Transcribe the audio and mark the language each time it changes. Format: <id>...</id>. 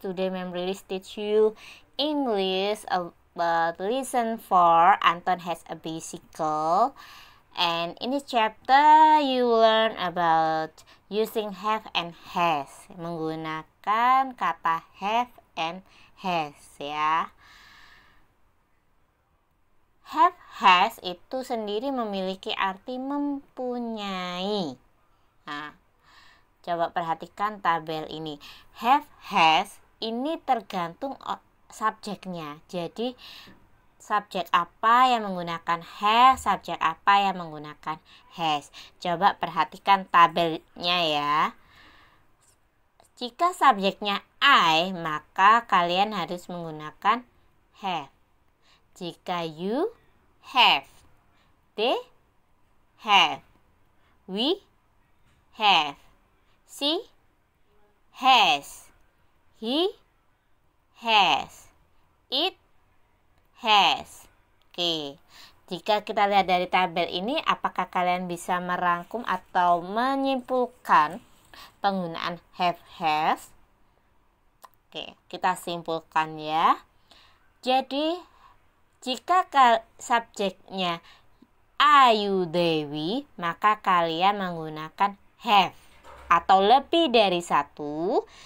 <en>Today Ma'am Rilis teach you English about lesson 4. Anton has a bicycle. And in this chapter you learn about using have and has.</en> <id>Menggunakan kata have and has ya. Have, has itu sendiri memiliki arti mempunyai. Nah, coba perhatikan tabel ini. Have, has ini tergantung subjeknya. Jadi subjek apa yang menggunakan have, subjek apa yang menggunakan has. Coba perhatikan tabelnya ya. Jika subjeknya I, maka kalian harus menggunakan have. Jika</id> <en>you have, they have, we have, she has, he has, it has.</en> <id>Oke, jika kita lihat dari tabel ini, apakah kalian bisa merangkum atau menyimpulkan penggunaan have, has? Oke, kita simpulkan ya. Jadi jika subjeknya Ayu Dewi, maka kalian menggunakan have atau lebih dari satu.</id>